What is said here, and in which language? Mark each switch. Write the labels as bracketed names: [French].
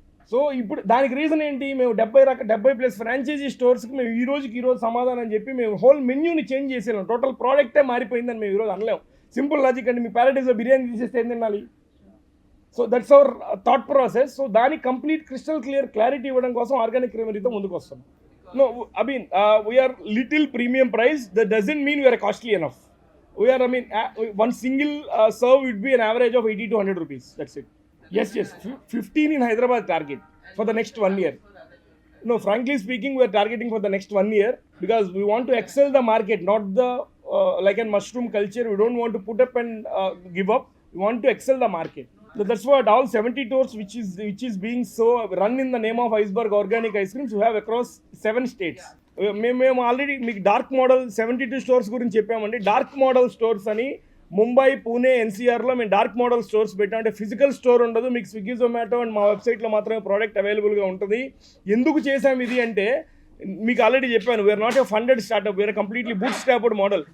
[Telugu] So ఇప్పుడు దానికి reason ఏంటి, మేము 70+ ఫ్రాంచైజీ స్టోర్స్కి మేము ఈ రోజు సమాధానం చెప్పి మేము హోల్ మెన్యూని చేంజ్ చేసేలాం. టోటల్ ప్రోడక్టే మారిపోయిందని మేము ఈరోజు అనలేము. సింపుల్ లాజిక్ అండి, మీ ప్యారడైజ్లో బిర్యానీ తీసేస్తే ఏం తినాలి? [English] So that's our thought process. [Telugu] So దానికి కంప్లీట్ క్రిస్టల్ క్లారిటీ ఇవ్వడం కోసం ఆర్గానిక్ క్రీమరీతో ముందుకు వస్తాం. [English] No, I mean, we are little premium price. That doesn't mean we are costly enough. We are, one single serve would be an average of 80 to 100 rupees. That's it. Yes. 15 in Hyderabad target for the next 1 year. No, frankly speaking, we are targeting for the next 1 year because we want to excel the market, not the like a mushroom culture. We don't want to put up and give up. We want to excel the market. So that's what all 70 stores which is being so run in the name of Iceberg Organic Ice Creams we have across 7 states. [Telugu] మేము already మీకు dark model 72 stores గురించి చెప్పామండి. Dark model stores అని ముంబై, పూణే, ఎన్సీఆర్లో మేము dark model stores పెట్టాం. అంటే physical store ఉండదు, మీకు స్విగ్గీ, జొమాటో అండ్ మా వెబ్సైట్లో మాత్రమే ప్రోడక్ట్ అవైలబుల్గా ఉంటుంది. ఎందుకు చేసాం ఇది అంటే మీకు ఆల్రెడీ చెప్పాను, [English] We're not a funded startup, we're completely bootstrapped model.